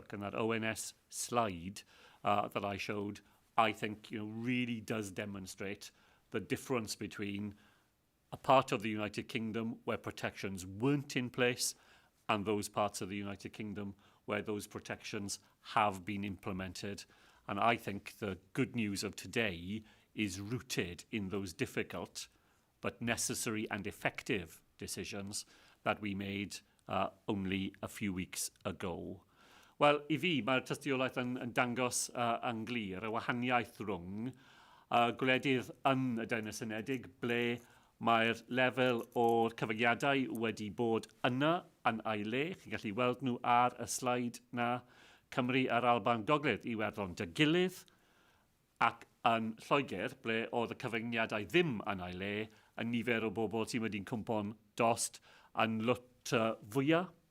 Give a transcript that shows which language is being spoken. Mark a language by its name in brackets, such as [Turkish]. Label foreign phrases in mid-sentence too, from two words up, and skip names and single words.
[English] And that ONS slide that I showed, I think, really does demonstrate the difference between a part of the United Kingdom where protections weren't in place and those parts of the United Kingdom where those protections have been implemented. And I think the good news of today is rooted in those difficult but necessary and effective decisions that we made only a few weeks ago. [Welsh] Wel, I fi, mae'r tystiolaeth yn dangos yn glir y wahaniaeth rhwng gwledydd yn y Deyrnas Unedig ble mae'r lefel o'r cyfyngiadau wedi bod yna yn ei le. Chi'n gallu weld nhw ar y sleid na. Cymru a'r Alban Gogledd I Iwerddon dy gilydd ac yn Lloegr ble oedd y cyfyngiadau ddim yn ei le y nifer o bobl sy'n wedi'n cwmpo'n dost yn lwt fwyaf.